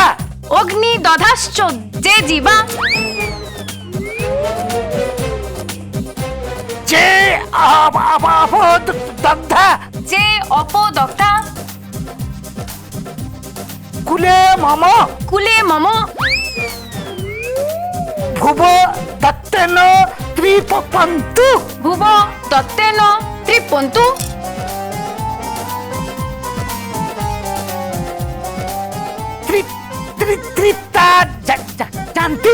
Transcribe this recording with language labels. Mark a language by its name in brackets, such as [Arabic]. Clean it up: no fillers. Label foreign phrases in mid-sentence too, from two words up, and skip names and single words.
[Sanskrit] অগ্নি দধাশ্চ যে জীবা। যে দগ্ধা। যে অপদগ্ধা। কুলে মম। কুলে মম। ভুব দত্তেন ত্রিপন্তু। ভুব দত্তেন ত্রিপন্তু। তৃপ্তা জানতি